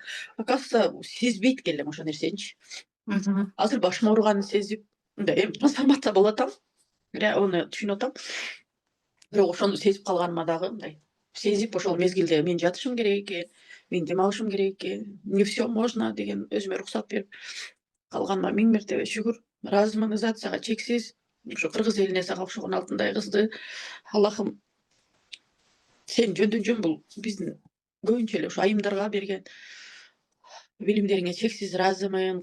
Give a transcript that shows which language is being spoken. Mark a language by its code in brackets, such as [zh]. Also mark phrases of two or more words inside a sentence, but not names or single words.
[ky] Оказывается, сезбейт экенмин ошол нерсеничи. Азыр башым ооруганын сезип, мындай эми трансформация болуп атам. Аны түшүнүп атам. Бирок ошону сезип калганыма дагы мындай сезип, ошол мезгилде мен жатышым керек экен, мен дем алышым керек экен, [ru] мне всё можно [ky] деген өзүмө уруксат берип калганыма 1000 мертебе шүгүр. Ыраазымын изоляцияга чексиз. Ушу кыргыз элине сага окшогон алтындай кызды Аллахым сен жөндөн жөн бул биздин көбүнчө эле ушу айымдарга берген билимдериңе чексиз ыраазымын.